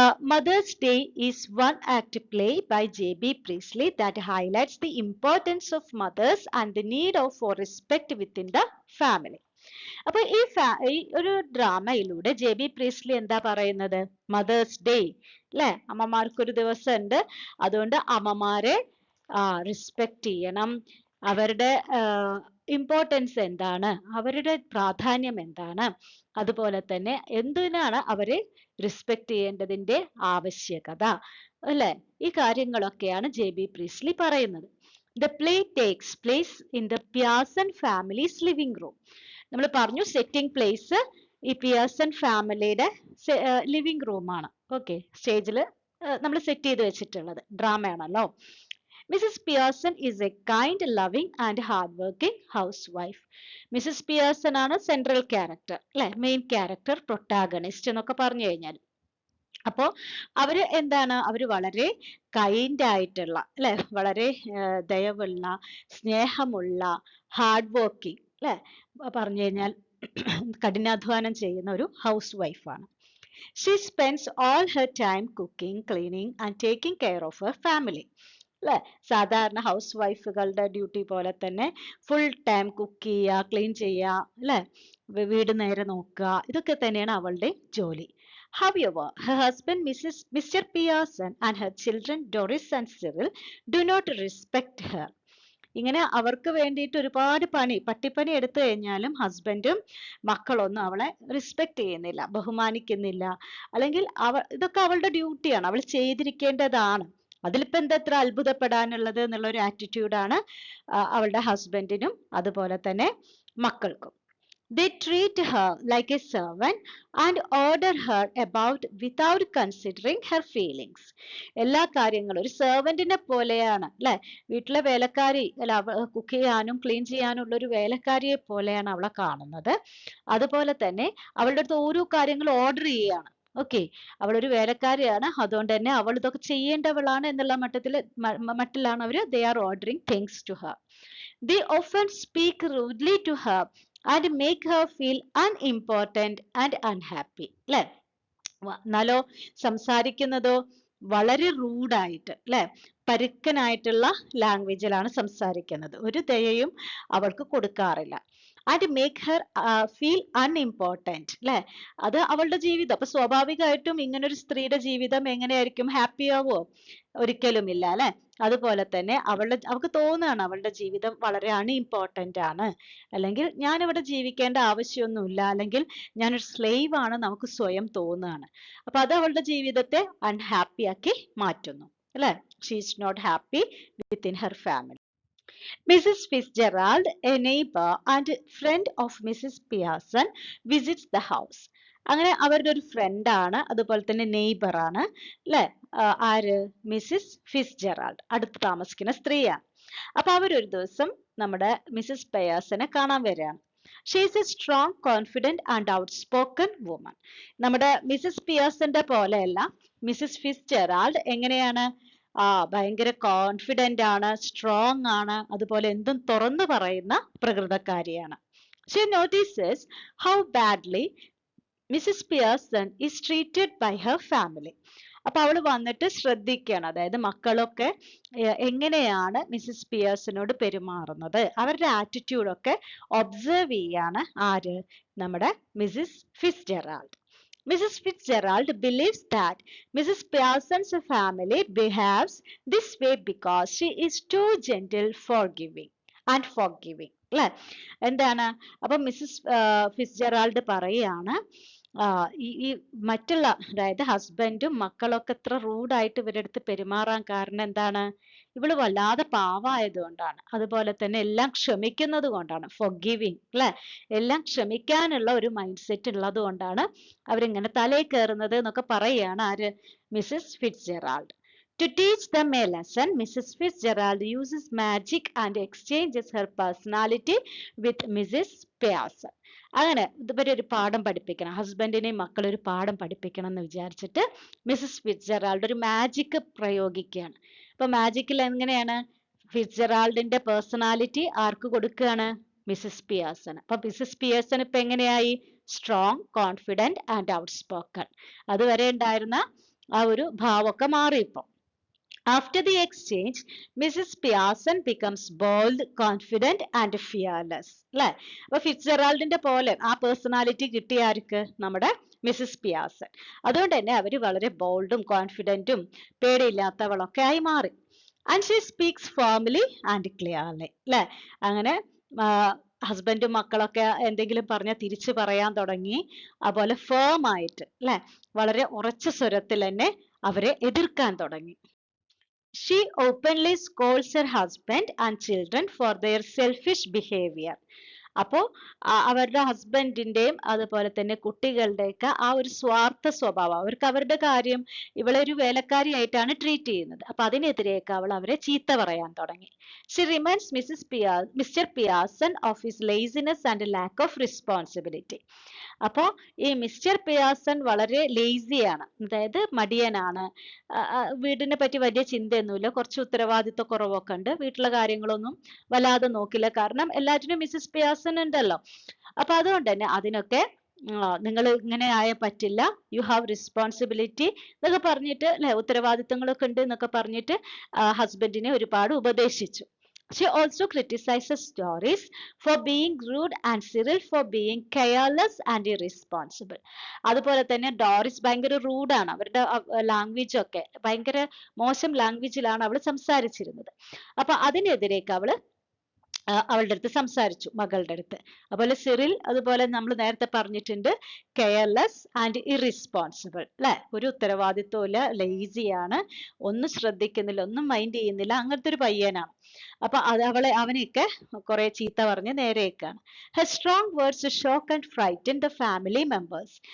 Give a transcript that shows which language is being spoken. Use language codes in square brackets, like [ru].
[en] Mother's Day is one act play by JB Priestley that highlights the importance of mothers and the need for respect within the family. [ml] അപ്പൊ ഈ ഒരു ഡ്രാമയിലൂടെ JB പ്രീസ്ലി എന്താ പറയുന്നത്? Mothers day അല്ലെ, അമ്മമാർക്ക് ഒരു ദിവസം ഉണ്ട്, അതുകൊണ്ട് അമ്മമാരെ റെസ്പെക്ട് ചെയ്യണം, അവരുടെ ഇമ്പോർട്ടൻസ് എന്താണ്, അവരുടെ പ്രാധാന്യം എന്താണ്, അതുപോലെ തന്നെ എന്തിനാണ് അവരെ റെസ്പെക്ട് ചെയ്യേണ്ടതിന്റെ ആവശ്യകത അല്ലെ, ഈ കാര്യങ്ങളൊക്കെയാണ് JB പ്രീസ്ലി പറയുന്നത്. [en] The play takes place in the Pearson family's living room. [ml] നമ്മൾ പറഞ്ഞു സെറ്റിംഗ് പ്ലേസ് ഈ പിയേഴ്സൺ ഫാമിലിയുടെ ലിവിംഗ് റൂം ആണ്. ഓക്കെ, സ്റ്റേജിൽ നമ്മൾ സെറ്റ് ചെയ്ത് വെച്ചിട്ടുള്ളത് ഡ്രാമയാണല്ലോ. [en] Mrs Pearson is a kind, loving and hard working house wife. [ml] Mrs Pearson ആണ് സെൻട്രൽ ക്യാരക്ടർ അല്ലെ, മെയിൻ ക്യാരക്ടർ, പ്രൊട്ടാഗണിസ്റ്റ് എന്നൊക്കെ പറഞ്ഞു കഴിഞ്ഞാൽ. അപ്പോ അവര് എന്താണ്, അവര് വളരെ കൈൻഡ് ആയിട്ടുള്ള അല്ലെ, വളരെ ദയവുള്ള, സ്നേഹമുള്ള, ഹാർഡ് വർക്കിംഗ് അല്ലെ, പറഞ്ഞു കഴിഞ്ഞാൽ കഠിനാധ്വാനം ചെയ്യുന്ന ഒരു ഹൗസ് വൈഫാണ്. [en] She spends all her time cooking, cleaning and taking care of her family. [ml] അല്ലെ, സാധാരണ ഹൗസ് വൈഫുകളുടെ ഡ്യൂട്ടി പോലെ തന്നെ ഫുൾ ടൈം കുക്ക് ചെയ്യുക, ക്ലീൻ ചെയ്യുക അല്ലെ, വീട് നേരെ നോക്കുക, ഇതൊക്കെ തന്നെയാണ് അവളുടെ ജോലി. [en] However, her husband, Mr. Pearson, and her children, Doris and Cyril, do not respect her. [ml] ഇങ്ങനെ അവർക്ക് വേണ്ടിയിട്ട് ഒരുപാട് പട്ടിപ്പണി എടുത്തു കഴിഞ്ഞാലും ഹസ്ബൻഡും മക്കളൊന്നും അവളെ റെസ്പെക്ട് ചെയ്യുന്നില്ല, ബഹുമാനിക്കുന്നില്ല. അല്ലെങ്കിൽ ഇതൊക്കെ അവളുടെ ഡ്യൂട്ടിയാണ്, അവൾ ചെയ്തിരിക്കേണ്ടതാണ്. അതിലിപ്പോ എന്താ എത്ര അത്ഭുതപ്പെടാനുള്ളത് എന്നുള്ള ഒരു ആറ്റിറ്റ്യൂഡാണ് അവളുടെ ഹസ്ബൻഡിനും അതുപോലെ തന്നെ മക്കൾക്കും. [en] They treat her like a servant and order her about without considering her feelings. [ml] എല്ലാ കാര്യങ്ങളും ഒരു സെർവന്റിനെ പോലെയാണ് അല്ലെ, വീട്ടിലെ വേലക്കാരി അല്ല, കുക്ക് ചെയ്യാനും ക്ലീൻ ചെയ്യാനും ഉള്ള ഒരു വേലക്കാരിയെ പോലെയാണ് അവളെ കാണുന്നത്. അതുപോലെ തന്നെ അവളുടെ അടുത്ത് ഓരോ കാര്യങ്ങൾ ഓർഡർ ചെയ്യുകയാണ്. ഓക്കെ, അവളൊരു വേലക്കാരിയാണ്, അതുകൊണ്ട് തന്നെ അവൾ ഇതൊക്കെ ചെയ്യേണ്ടവളാണ് എന്നുള്ള മട്ടിലാണ് അവര് [en] they are ordering things to her. They often speak rudely to her and make her feel unimportant and unhappy. [ml] അല്ലെ, എന്നാലോ സംസാരിക്കുന്നതോ വളരെ റൂഡായിട്ട് അല്ലെ, പരുക്കനായിട്ടുള്ള ലാംഗ്വേജിലാണ് സംസാരിക്കുന്നത്, ഒരു ദയയും അവൾക്ക് കൊടുക്കാറില്ല. [en] and make her feel unimportant [ml] അല്ലെ, അത് അവളുടെ ജീവിതം. അപ്പൊ സ്വാഭാവികമായിട്ടും ഇങ്ങനൊരു സ്ത്രീയുടെ ജീവിതം എങ്ങനെയായിരിക്കും, ഹാപ്പി ആവോ? ഒരിക്കലും ഇല്ല അല്ലെ. അതുപോലെ തന്നെ അവൾക്ക് തോന്നുകയാണ് അവളുടെ ജീവിതം വളരെ അൺഇമ്പോർട്ടൻ്റ് ആണ്, അല്ലെങ്കിൽ ഞാൻ ഇവിടെ ജീവിക്കേണ്ട ആവശ്യമൊന്നുമില്ല, അല്ലെങ്കിൽ ഞാനൊരു സ്ലേവ് ആണ്, നമുക്ക് സ്വയം തോന്നുകയാണ്. അപ്പൊ അത് അവളുടെ ജീവിതത്തെ അൺഹാപ്പി ആക്കി മാറ്റുന്നു അല്ലെ. [en] She is not happy within her family. Mrs. Fitzgerald, a neighbor and friend of Mrs. Pearson, visits the house. [ml] അങ്ങനെ അവരുടെ ഒരു ഫ്രണ്ട് ആണ്, അതുപോലെ തന്നെ നെയ്ബർ ആണ് അല്ലെ. ആര്? മിസ്സിസ് ഫിറ്റ്സ്ജെറാൾഡ്, അടുത്ത് താമസിക്കുന്ന സ്ത്രീയാണ്. അപ്പൊ അവരൊരു ദിവസം നമ്മുടെ മിസ്സിസ് പിയേഴ്സനെ കാണാൻ വരികയാണ്. [en] She is a strong, confident and outspoken woman. [ml] നമ്മുടെ മിസ്സിസ് പിയേഴ്സന്റെ പോലെയല്ല, മിസ്സിസ് ഫിറ്റ്സ്ജെറാൾഡ് എങ്ങനെയാണ്, ഭയങ്കര കോൺഫിഡന്റ് ആണ്, സ്ട്രോങ് ആണ്, അതുപോലെ എന്തും തുറന്നു പറയുന്ന പ്രകൃതക്കാരിയാണ്. [en] She notices how badly Mrs. Pearson is treated by her family. [ml] അപ്പൊ അവള് വന്നിട്ട് ശ്രദ്ധിക്കുകയാണ്, അതായത് മക്കളൊക്കെ എങ്ങനെയാണ് മിസ്സിസ് പിയേഴ്സനോട് പെരുമാറുന്നത്, അവരുടെ ആറ്റിറ്റ്യൂഡൊക്കെ ഒബ്സർവ് ചെയ്യാണ് ആര്? നമ്മുടെ Mrs Fitzgerald. Mrs. [en] Fitzgerald believes that Mrs. Pearson's family behaves this way because she is too gentle, forgiving അല്ലെ. [ml] എന്താണ്, അപ്പൊ മിസ്സിസ് ഫിറ്റ്സ്ജെറാൾഡ് പറയാണ്, ഈ മറ്റുള്ള, അതായത് ഹസ്ബൻഡും മക്കളൊക്കെ എത്ര റൂഡായിട്ട് ഇവരുടെ അടുത്ത് പെരുമാറാൻ കാരണം എന്താണ്? ഇവള് വല്ലാതെ പാവായതുകൊണ്ടാണ്, അതുപോലെ തന്നെ എല്ലാം ക്ഷമിക്കുന്നത് കൊണ്ടാണ്, forgiving അല്ലെ, എല്ലാം ക്ഷമിക്കാനുള്ള ഒരു മൈൻഡ് സെറ്റ് ഉള്ളത് കൊണ്ടാണ് അവരിങ്ങനെ തലയിൽ കയറുന്നത് എന്നൊക്കെ പറയുകയാണ് ആര്? Mrs Fitzgerald. [en] To teach them a lesson, Mrs. Fitzgerald uses magic and exchanges her personality with Mrs. Pearson. [ml] അങ്ങനെ ഇതുവരെ ഒരു പാഠം പഠിപ്പിക്കണം, ഹസ്ബൻഡിനെയും മക്കളെ ഒരു പാഠം പഠിപ്പിക്കണം എന്ന് വിചാരിച്ചിട്ട് മിസ്സിസ് ഫിറ്റ്സ്ജെറാൾഡ് ഒരു മാജിക് പ്രയോഗിക്കുകയാണ്. അപ്പൊ മാജിക്കിൽ എങ്ങനെയാണ്, ഫിറ്റ്സ്ജെറാൾഡിന്റെ പേഴ്സണാലിറ്റി ആർക്ക് കൊടുക്കുകയാണ്? Mrs Pearson. അപ്പൊ മിസ്സിസ് പിയേഴ്സൺ ഇപ്പൊ എങ്ങനെയായി? [en] Strong, confident and outspoken. [ml] അതുവരെ ഉണ്ടായിരുന്ന ആ ഒരു ഭാവമൊക്കെ മാറി ഇപ്പൊ. [en] After the exchange, Mrs. Pearson becomes bold, confident and fearless. [ml] അല്ലെ? അപ്പൊ ഫിറ്റ്സെറാൾഡിന്റെ പോലെ ആ പേഴ്സണാലിറ്റി കിട്ടിയ ആർക്ക്? നമ്മുടെ മിസസ് പിയാസൺ. അതുകൊണ്ട് തന്നെ അവര് വളരെ ബോൾഡും കോൺഫിഡന്റും പേടിയില്ലാത്തവളൊക്കെ ആയി മാറി. [en] And she speaks firmly and clearly. [ml] അല്ലെ? അങ്ങനെ ഹസ്ബൻഡും മക്കളൊക്കെ എന്തെങ്കിലും പറഞ്ഞാൽ തിരിച്ചു പറയാൻ തുടങ്ങി. അതുപോലെ ഫേം ആയിട്ട് അല്ലെ, വളരെ ഉറച്ച സ്വരത്തിൽ തന്നെ അവരെ എതിർക്കാൻ തുടങ്ങി. [en] She openly scolds her husband and children for their selfish behavior. [ml] അപ്പോ അവരുടെ ഹസ്ബൻഡിന്റെയും അതുപോലെ തന്നെ കുട്ടികളുടെയൊക്കെ ആ ഒരു സ്വാർത്ഥ സ്വഭാവം, അവർക്ക് അവരുടെ കാര്യം ഇവളെ ഒരു വേലക്കാരിയായിട്ടാണ് ട്രീറ്റ് ചെയ്യുന്നത്. അപ്പൊ അതിനെതിരെയൊക്കെ അവൾ അവരെ ചീത്ത പറയാൻ തുടങ്ങി. [en] She reminds Mr. Pearson of his laziness and lack of responsibility. [ml] അപ്പോ ഈ മിസ്റ്റർ പിയാസൺ വളരെ ലേസിയാണ്, അതായത് മടിയനാണ്. വീടിനെ പറ്റി വലിയ ചിന്തയൊന്നുമില്ല, കുറച്ച് ഉത്തരവാദിത്വ കുറവൊക്കെ ഉണ്ട്, വീട്ടിലെ കാര്യങ്ങളൊന്നും വല്ലാതെ നോക്കില്ല, കാരണം എല്ലാറ്റിനും മിസ്സസ് പിയാസൺ ഉണ്ടല്ലോ. അപ്പൊ അതുകൊണ്ട് തന്നെ അതിനൊക്കെ നിങ്ങൾ ഇങ്ങനെ ആയ പറ്റില്ല, [en] you have responsibility [ml] എന്നൊക്കെ പറഞ്ഞിട്ട് അല്ലെ, ഉത്തരവാദിത്തങ്ങളൊക്കെ ഉണ്ട് എന്നൊക്കെ പറഞ്ഞിട്ട് ഹസ്ബൻഡിനെ ഒരുപാട് ഉപദേശിച്ചു. [en] She also criticizes Doris for being rude and Cyril for being careless and irresponsible. [ml] അതുപോലെ തന്നെ ഡോറിസ് ഭയങ്കര റൂഡാണ്, അവരുടെ ലാംഗ്വേജ് ഒക്കെ ഭയങ്കര മോശം ലാംഗ്വേജിലാണ് അവൾ സംസാരിച്ചിരുന്നത്. അപ്പൊ അതിനെതിരേക്ക് അവള് അവളുടെ അടുത്ത് സംസാരിച്ചു, മകളുടെ അടുത്ത്. അതുപോലെ സിറിൽ അതുപോലെ നമ്മൾ നേരത്തെ പറഞ്ഞിട്ടുണ്ട്, [en] careless and irresponsible [ml] അല്ലെ, ഒരു ഉത്തരവാദിത്വം ഇല്ല, ലേസിയാണ്, ഒന്നും ശ്രദ്ധിക്കുന്നില്ല, ഒന്നും മൈൻഡ് ചെയ്യുന്നില്ല, അങ്ങനത്തെ ഒരു പയ്യനാണ്. അപ്പൊ അവനെയൊക്കെ കുറെ ചീത്ത പറഞ്ഞ് നേരെയൊക്കെയാണ്. [en] Her strong words shock and frighten the family members.